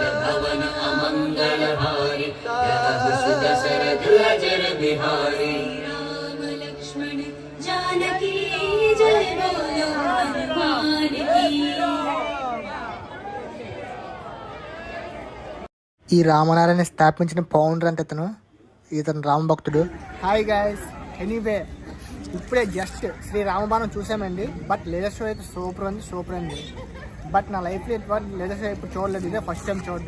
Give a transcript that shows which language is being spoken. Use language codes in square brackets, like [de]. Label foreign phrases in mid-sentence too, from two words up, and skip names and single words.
[hi] भवन अमंगल हारी दशरथ अजर बिहारी राम लक्ष्मण जानकी जय बोलो हनुमान की [te] ఈ రామనారాయణ స్థాపించిన ఫౌండర్ అంటే ఇతను రామభక్తుడు. [en] hi guys, [te] ఎనీవే ఇప్పుడే జస్ట్ శ్రీ రామబాణం చూసామండి. బట్ [en] latest show [te] అయితే సూపర్ అండి. బట్ నా లైఫ్లో ఎటువంటి [en] latest show [te] ఇప్పుడు చూడలేదు, ఇదే [en] first time [te] చూడడం.